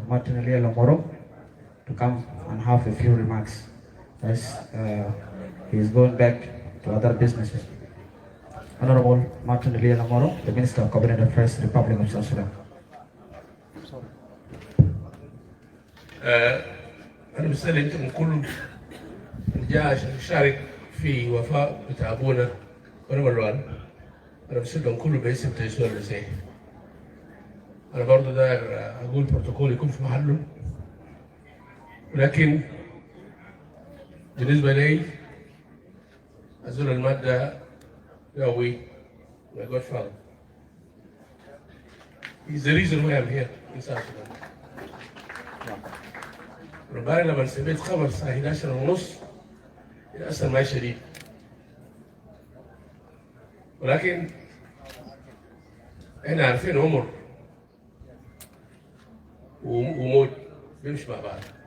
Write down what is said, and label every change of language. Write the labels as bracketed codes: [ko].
[en] Martin Eliel Moro to come and have a few remarks as he is going back to other businesses. Honorable Martin Eliel Moro, the Minister of Cabinet Affairs, Republic of South Sudan. [ar] أنا بسأل أنتم كلهم جاء عشان يشارك في وفاء بتاع أبونا بونا ملوال. أنا بسألهم كله باسم تيسير المسيح. أنا برضه داير أقول بروتوكول يكون في محله، ولكن بالنسبة لي أزول المادة قوي [en] my godfather. He's the reason why I'm here in South Sudan. [ar] ربنا لما سمعت خبر الساعة 11:30 أثر معي شديد، ولكن احنا عارفين عمر وموت بيمشي مع بعض.